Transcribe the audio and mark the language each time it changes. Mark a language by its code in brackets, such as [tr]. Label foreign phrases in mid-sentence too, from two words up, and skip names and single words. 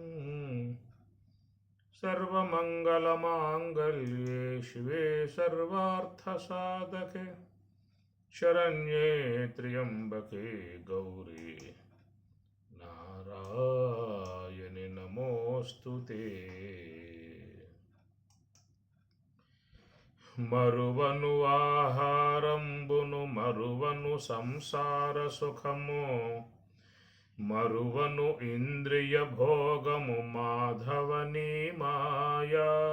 [sa] सर्वमङ्गलमाङ्गल्ये शिवे सर्वार्थसाधके शरण्ये त्र्यम्बके गौरी नारायणि नमोऽस्तुते। [te] మరువను ఆహారంబును మరువను సంసార సుఖము మరువను ఇంద్రియ భోగము మాధవని మాయా